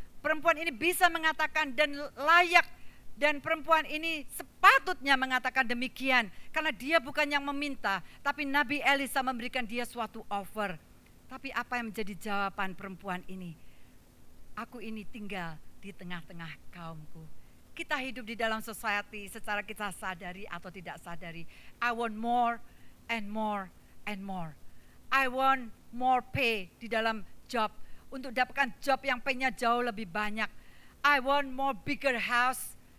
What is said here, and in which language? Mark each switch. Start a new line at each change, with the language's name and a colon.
Indonesian: Perempuan ini bisa mengatakan dan layak. Dan perempuan ini sepatutnya mengatakan demikian. Karena dia bukan yang meminta. Tapi Nabi Elisa memberikan dia suatu offer. Tapi apa yang menjadi jawaban perempuan ini? Aku ini tinggal di tengah-tengah kaumku. Kita hidup di dalam society secara kita sadari atau tidak sadari.
English: I want more and more and more. I want more pay
Indonesian: di dalam
English: job.
Indonesian: Untuk dapatkan job yang pay-nya jauh lebih banyak.
English: I want more bigger house.